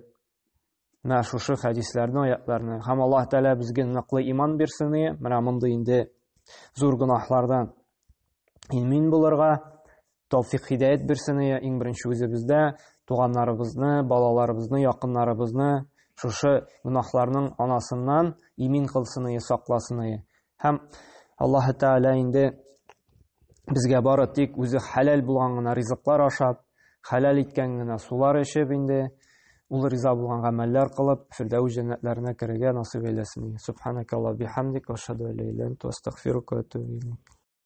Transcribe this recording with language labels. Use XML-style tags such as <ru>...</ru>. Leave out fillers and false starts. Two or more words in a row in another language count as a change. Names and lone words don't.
<tt>Менә шушы хәдисләрне, аятларны. Һәм Аллаһ Тәгалә безгә ныклы иман бирсен, менә мондый инде зур гөнаһлардан имин булырга тawfiq хидаят бирсен, иң беренче үзебездә туганнарыбызны, балаларыбызны, якыннарыбызны шушы гөнаһларның анасыннан имин кылсын, сакласын. Һәм Аллаһ Тәгалә инде безгә бары тик үзе хәлал булган гына ризыклар ашап, хәлал иткән гына сулар эчеп инде ул риза булган гамәлләр кылып, фирдәүс җәннәтләренә керергә насыйп әйләсен.</tt> <ar>سبحانك اللهم وبحمدك أشهد أن لا إله إلا أنت أستغفرك وأتوب إليك.</ar>